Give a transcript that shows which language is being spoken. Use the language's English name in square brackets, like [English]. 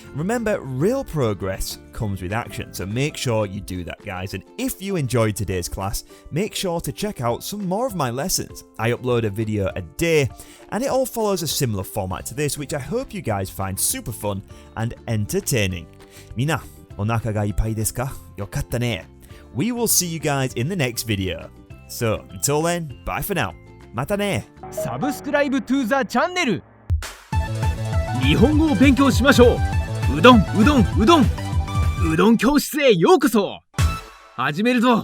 [English] Remember, real progress comes with action, so make sure you do that, guys. And if you enjoyed today's class, make sure to check out some more of my lessons. I upload a video a day, and it all follows a similar format to this, which I hope you guys find super fun and entertaining. [Japanese] みんな、お腹がいっぱいですか？よかったね。 [English] We will see you guys in the next video. So, until then, bye for now. [Japanese] またね。サブスクライブ [English] to the channel [Japanese] 日本語を勉強しましょう。うどん教室へようこそ。始めるぞ。